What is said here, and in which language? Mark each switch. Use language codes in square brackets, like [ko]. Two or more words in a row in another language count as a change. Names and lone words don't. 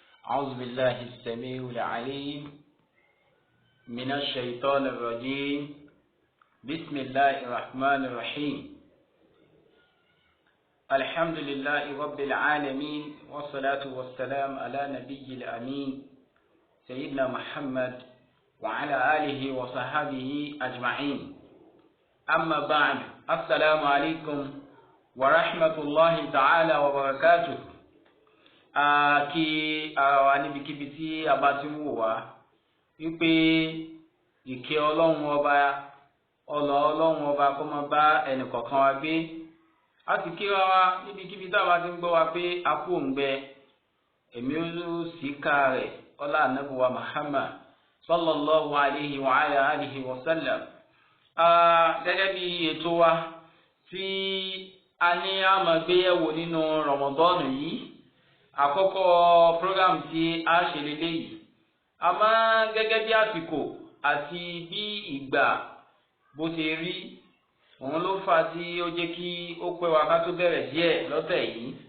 [ar] أعوذ بالله السميع العليم من الشيطان الرجيم بسم الله الرحمن الرحيم الحمد لله رب العالمين والصلاة والسلام على نبي الأمين سيدنا محمد وعلى آله وصحبه أجمعين أما بعد السلام عليكم ورحمة الله تعالى وبركاته. [yo] Kí ara wa níbikíbi tí a bá ti ń wò wá wípé ìkẹ́ ọlọ́run ọba ọlọ́run ọba kó máa bá ẹnìkọ̀ọ̀kan wa gbé. A sì kíra wa níbikíbi tá a bá ti ń gbọ́ wa pé a kú òǹgbẹ èmi ó sì ká rẹ̀ ọlá ànábì wa Muhammad [ar] صلى الله عليه وعلى آله وسلم. [yo] Gẹ́gẹ́ bí ètò wa tí a ní a máa gbé yẹ̀wò nínú Ramadan yìí, àkọ́kọ́ program tí a ṣe lélẹ́yìí, àmọ́ gẹ́gẹ́ bí àsìkò àti bí ìgbà bó ṣe rí òun ló fà tí ó jẹ́ kí ó pẹ́ wa ká tó bẹ̀rẹ̀ díẹ̀ lọ́tẹ̀ yìí.